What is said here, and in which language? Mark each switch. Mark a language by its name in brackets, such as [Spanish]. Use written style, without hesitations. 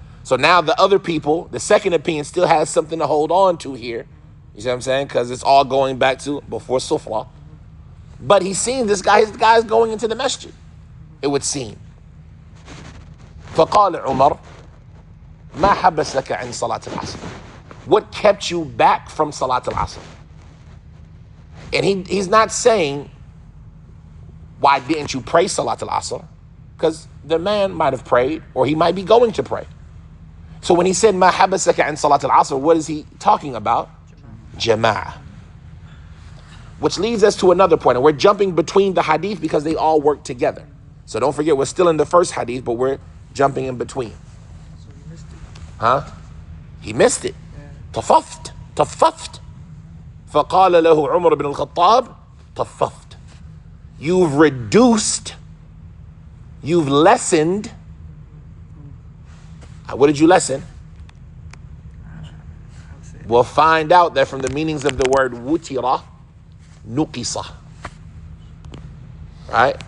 [English] So now the other people, the second opinion still has something to hold on to here. You see what I'm saying? Because it's all going back to before Sufra. But he's seeing this guy's going into the masjid, it would seem. [Arabic] فقال عمر ما حبسك عن صلاة العصر. [English] What kept you back from Salat al-Asr? And he's not saying, why didn't you pray Salat al-Asr? Because the man might have prayed, or he might be going to pray. So when he said, [Arabic] ما حبسك عن صلاة العصر, [English] what is he talking about? Jama'ah. Which leads us to another point. And we're jumping between the hadith because they all work together. So don't forget, we're still in the first hadith, but we're jumping in between. So you missed it. Huh? He missed it. طففت. [Arabic] فقال له عمر بن الخطاب طففت. [English] You've reduced, you've lessened. What did you lessen? We'll find out that from the meanings of the word wutira, nuqisa. Right?